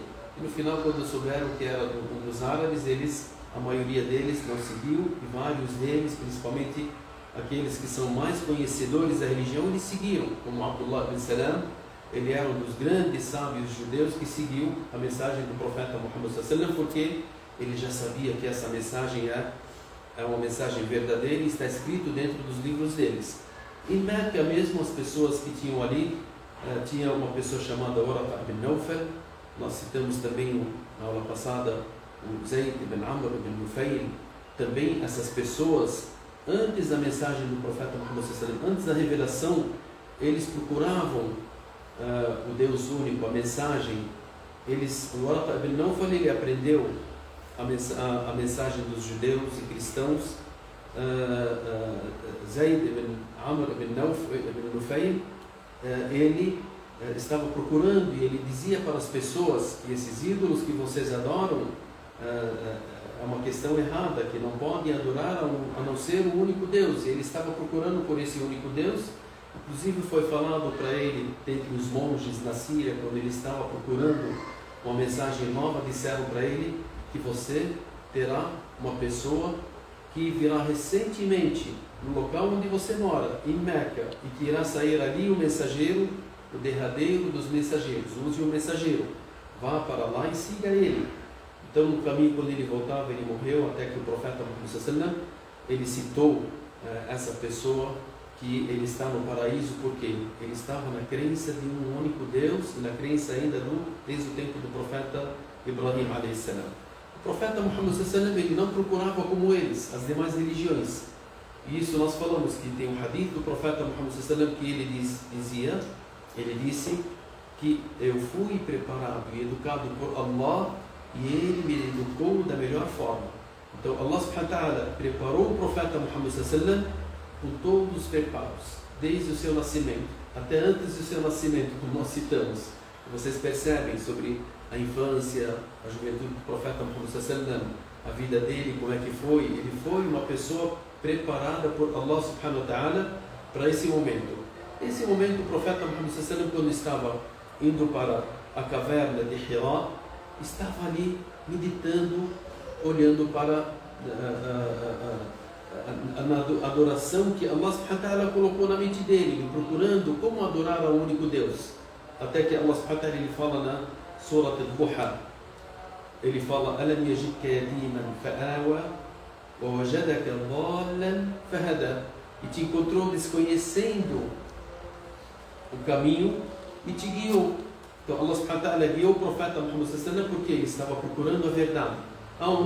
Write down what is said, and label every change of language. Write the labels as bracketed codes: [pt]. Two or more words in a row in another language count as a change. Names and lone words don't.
[pt] E no final, quando souberam que era um dos árabes, a maioria deles não seguiu, e vários deles, principalmente aqueles que são mais conhecedores da religião, eles seguiram, como Abdullah bin Salam. Ele era um dos grandes sábios judeus que seguiu a mensagem do profeta Muhammad [ar] صلى الله عليه وسلم, [pt] porque ele já sabia que essa mensagem é uma mensagem verdadeira e está escrito dentro dos livros deles. Em Meca mesmo, as pessoas que tinham ali, tinha uma pessoa chamada Waraqa bin Nawfal. Nós citamos também na aula passada o Zayd ibn Amr ibn Nufayl. Também essas pessoas, antes da mensagem do profeta Muhammad [ar] صلى الله عليه وسلم, [pt] antes da revelação, eles procuravam o Deus único, a mensagem. O Waraqa ibn Nawfal, ele aprendeu a mensagem dos judeus e cristãos. Zayd ibn Amr ibn Nufayl, ele estava procurando, e ele dizia para as pessoas que esses ídolos que vocês adoram é uma questão errada, que não podem adorar a não ser o único Deus. E ele estava procurando por esse único Deus. Inclusive foi falado para ele, dentre os monges na Síria, quando ele estava procurando uma mensagem nova, disseram para ele que você terá uma pessoa que virá recentemente no local onde você mora, em Meca, e que irá sair ali o mensageiro, o derradeiro dos mensageiros. Use o mensageiro, vá para lá e siga ele. Então, no caminho, quando ele voltava, ele morreu, até que o profeta Muhammad [ar] صلى الله عليه وسلم, [pt] ele citou essa pessoa, que ele está no paraíso, porque ele estava na crença de um único Deus, e na crença ainda desde o tempo do profeta Ibrahim [ar] عليه السلام. [pt] O profeta Muhammad [ar] صلى الله عليه وسلم, [pt] ele não procurava como eles, as demais religiões. E isso nós falamos, que tem um hadith do profeta Muhammad [ar] صلى الله عليه وسلم [pt] que ele disse, ele disse que eu fui preparado e educado por Allah e Ele me educou da melhor forma. Então Allah [ar] سبحانه وتعالى [pt] preparou o profeta Muhammad [ar] صلى الله عليه وسلم [pt] com todos os preparos, desde o seu nascimento, até antes do seu nascimento, como nós citamos. Vocês percebem sobre a infância, a juventude do profeta Muhammad [ar] صلى الله عليه وسلم, [pt] a vida dele, como é que foi. Ele foi uma pessoa preparada por Allah [ar] سبحانه وتعالى [pt] para esse momento. Nesse momento, o profeta Muhammad [ar] صلى الله عليه وسلم, [pt] quando estava indo para a caverna de Hira, estava ali meditando, olhando para a adoração que Allah [ar] سبحانه وتعالى [pt] colocou na mente dele, procurando como adorar ao único Deus. Até que Allah [ar] سبحانه وتعالى [pt] ele fala na Surat al-Duha, ele fala: [ar] ألم يجدك يتيما فآوى ووجدك ضالا فهدى. [pt] E te encontrou desconhecendo o caminho e te guiou. Então Allah [ar] سبحانه وتعالى [pt] guiou o profeta Muhammad [ar] صلى الله عليه وسلم [pt] porque ele estava procurando a verdade. Aonde?